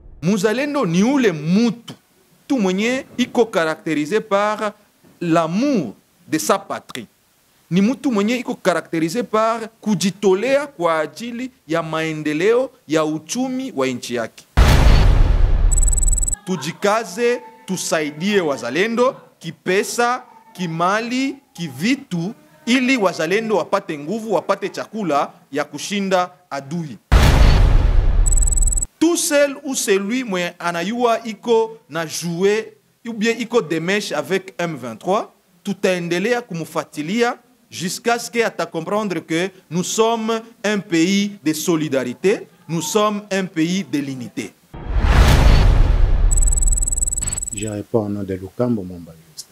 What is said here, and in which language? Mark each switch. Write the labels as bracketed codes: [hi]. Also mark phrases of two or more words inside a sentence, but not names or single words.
[sw] Muzalendo ni ule mutu tu mwenye iko [fr] caractérisé par l'amour de sa patrie. [sw] Ni mutu mwenye iko [fr] caractérisé par [sw] kujitolea kwa ajili ya maendeleo ya uchumi wa nchi yake. Tujikaze, tusaidie wazalendo kipesa, kimali, kivitu, ili wazalendo wapate nguvu, wapate chakula ya kushinda adui. [fr] Tout seul ou celui [sw] mwenye anayua iko na [fr] jouer ou bien iko demeche avec M23, [sw] tutaendelea kumufatilia [fr] jusqu'à ce qu'il ata comprendre que nous sommes un pays de solidarité, nous sommes un pays de l'unité. Je réponds au nom de Lukambo Momba Justin.